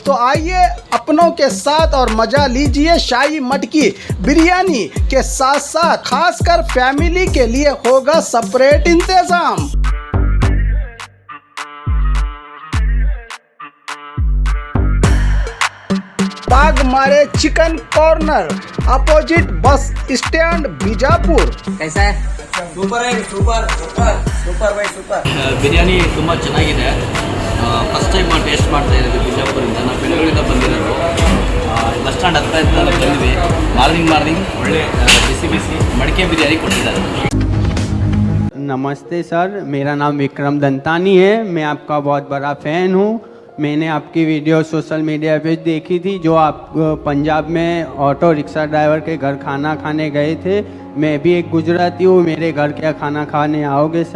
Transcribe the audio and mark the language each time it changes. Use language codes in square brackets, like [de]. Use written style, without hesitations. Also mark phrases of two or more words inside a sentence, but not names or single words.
[hi] तो आइए अपनों के साथ और मजा लीजिए शाही मटकी बिरयानी के साथ साथ खासकर फैमिली के लिए होगा सेपरेट इंतजाम। बाग मारे चिकन कॉर्नर, [en] opposite bus stand [hi] बीजापुर। कैसा है? [kn] ಸೂಪರ್ ಆಗಿ ಸೂಪರ್ ಬೈ ಸೂಪರ್ ಬಿರಿಯಾನಿ ತುಂಬ ಚೆನ್ನಾಗಿದೆ. [en] first time taste [kn] ಮಾಡ್ತಾ ಇದ್ದೀವಿ ಬಿಜಾಪುರಿಂದ. ನಾವು ಬೆಳಗಳಿಂದ ಬಂದಿರೋದು. [en] bus stand [kn] ಹತ್ರ ಇದ್ದಾಗ ಬಂದ್ವಿ. ಮಾರ್ನಿಂಗ್ ಒಳ್ಳೆ ಬಿಸಿ ಮಡಿಕೆ ಬಿರಿಯಾನಿ ಕೊಟ್ಟಿದ್ದಾರೆ. [hi] नमस्ते सर, मेरा नाम विक्रम दंतानी है। मैं आपका बहुत बड़ा फ़ैन हूँ। मैंने आपकी वीडियो [en] social media [hi] पे देखी थी, जो आप पंजाब में [en] auto rickshaw driver [hi] के घर खाना खाने गए थे। मैं भी एक गुजराती हूँ, मेरे घर क्या खाना खाने आओगे सर?